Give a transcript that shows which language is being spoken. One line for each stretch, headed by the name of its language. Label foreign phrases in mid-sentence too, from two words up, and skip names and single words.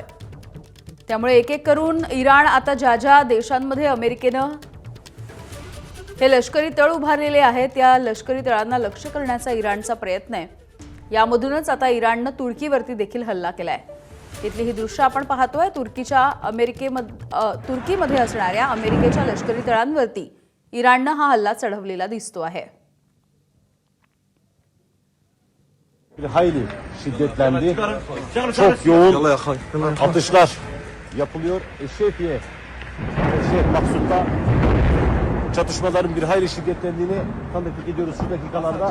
Marathi: त्यामुळे एक एक करून इराण आता ज्या देशांमध्ये अमेरिकेने हे लष्करी तळ उभारलेले आहेत त्या लष्करी तळांना लक्ष्य करण्याचा इराणचा प्रयत्न आहे। यामधूनच आता इराणने तुर्कीवरती देखील हल्ला केलाय। इथली ही दृश्य आपण पाहतोय। तुर्कीमध्ये असणाऱ्या अमेरिकेच्या लष्करी तळांवरती इराणने हा हल्ला चढवलेला दिसतो आहे।
Turkish: Hayli şiddetlendi. Çok yoğun atışlar yapılıyor. Şefiye Maksut'ta çatışmaların bir hayli şiddetlendiğini tanıklık ediyoruz şu dakikalarda.